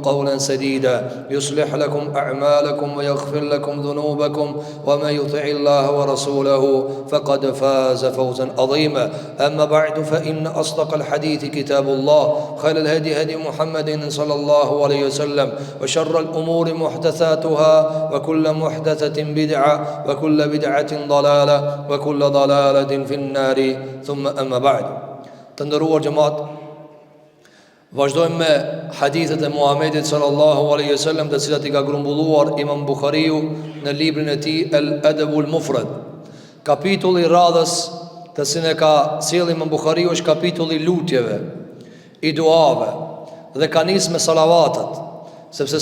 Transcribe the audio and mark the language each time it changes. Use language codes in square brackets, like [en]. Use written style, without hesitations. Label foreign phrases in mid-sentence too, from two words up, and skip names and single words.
[ar] قولا سديدا يصلح لكم أعمالكم ويغفر لكم ذنوبكم ومن يطع الله ورسوله فقد فاز فوزا عظيما أما بعد فإن أصدق الحديث كتاب الله خير الهدي هدي محمد صلى الله عليه وسلم وشر الأمور محدثاتها وكل محدثة بدعة وكل بدعة ضلالة وكل ضلالة في النار ثم أما بعد [sq] të nderuar xhemat vazhdojmë me hadithet e Muhamedit [ar] صلى الله عليه وسلم [sq] të cilat I ka grumbulluar Imam Buhariu në librin e tij El Adabul Mufrad. Kapitulli I radhës të cilën e ka sjellë Imam Buhariu është kapitulli I lutjeve, I duave dhe ka nisë me salavatet, sepse